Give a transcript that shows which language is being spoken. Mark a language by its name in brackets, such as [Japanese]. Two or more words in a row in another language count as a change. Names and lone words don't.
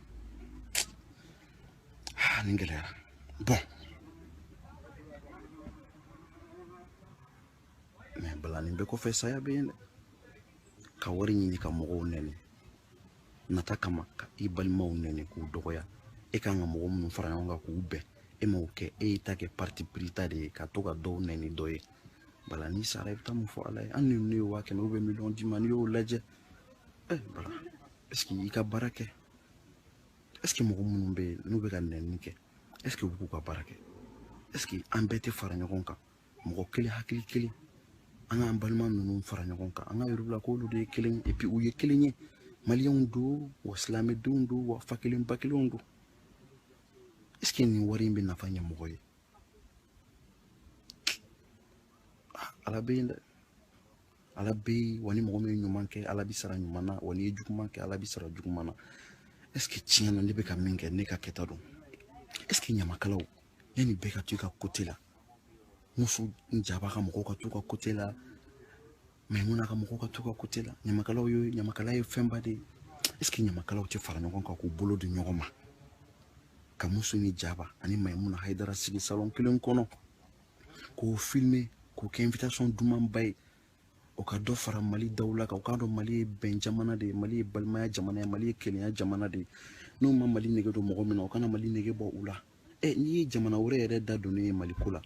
[Bambara] nin gɛlɛyara bon mais bala nin bɛɛ kɔfɛ saya bɛ yen dɛ ka wari ɲini ka mɔgɔw nɛni nata kama ka i balimaw nɛni k'u dɔgɔya e kan ka mɔgɔ minnu fara ɲɔgɔn kan k'u bɛn e m'o kɛ e y'i ta kɛ [French] parti pris [Bambara] ta de ye ka to ka dɔw nɛni dɔ ye bala n'i sara i bɛ taa mun fɔ ala ye hali ni ne ye 100 [French] ou bien [Bambara] miliyɔn d'i ma n'i y'o lajɛ bala [French] est-ce que [Bambara] i ka baara kɛ [French] est-ce que [Bambara] mɔgɔ minnu bɛ yen n'u bɛ ka nɛni kɛ [French] est-ce que [Bambara] u b'u ka baara kɛ [French] est-ce que [Bambara] an bɛɛ tɛ fara ɲɔgɔn kan mɔgɔ kelen hakili kelen an k'an balima ninnu fara ɲɔgɔn kan an ka yir'u la k'olu de ye kelen ye [French] et puis [Bambara] u ye kelen ye maliyɛnw don wa silamɛdenw don wa fa kelen ba kelenw don [French] est-ce que [Bambara] nin wari in bɛ nafa ɲɛ mɔgɔ ye ala bɛ yen dɛ ala be wani mɔgɔ min ɲuman kɛ ala bi sara ɲuman na wani ye juguman kɛ ala bi sara juguman na [French] est ce que [Bambara] tiɲɛ na ne bɛ ka min kɛ ne ka kɛta don [French] est ce que [Bambara] ɲamakalaw yanni bɛɛ ka to i ka côté la muso jaba ka mɔgɔw ka to ka côté la Maimuna ka mɔgɔw ka to ka côté la ɲamakala ye fɛnba de ye [French] est ce que [Bambara] ɲamakalaw tɛ fara ɲɔgɔn kan k'u bolo di ɲɔgɔn ma ka muso ni jaba ani Maimuna Haidara sigi salon kelen kɔnɔ k'o filmer k'o kɛ invitation dumanba ye o ka dɔ fara Mali daw la kan o k'a dɔn Mali ye bɛn jamana de ye Mali ye balimaya jamana ye Mali ye kelenya jamana de ye n'o ma Mali nege don mɔgɔ min na o kana Mali nege bɔ u la n'i ye jamana wɛrɛ yɛrɛ da donnen ye Mali ko la